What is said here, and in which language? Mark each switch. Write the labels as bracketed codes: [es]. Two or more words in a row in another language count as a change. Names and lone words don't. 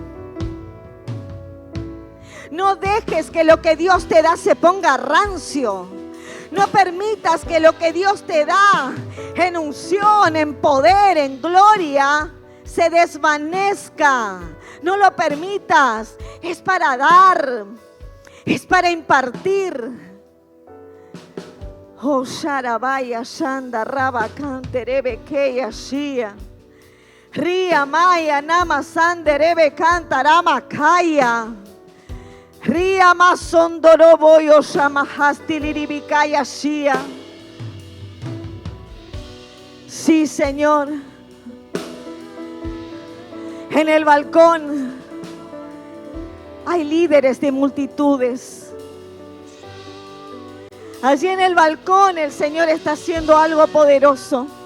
[es] No dejes que lo que Dios te da se ponga rancio. No permitas que lo que Dios te da en unción, en poder, en gloria, se desvanezca. No lo permitas. Es para dar. Es para impartir. Oh, Sharabaya, Shanda, Raba, Canterebe, Keya, Shia. Ria, Maya, Nama, Sanderebe, Cantarama, Kaya. Ria, Masondorobo, Yoshamahasti, Liribikaya, Shia. Sí, Señor. En el balcón hay líderes de multitudes. Allí en el balcón el Señor está haciendo algo poderoso.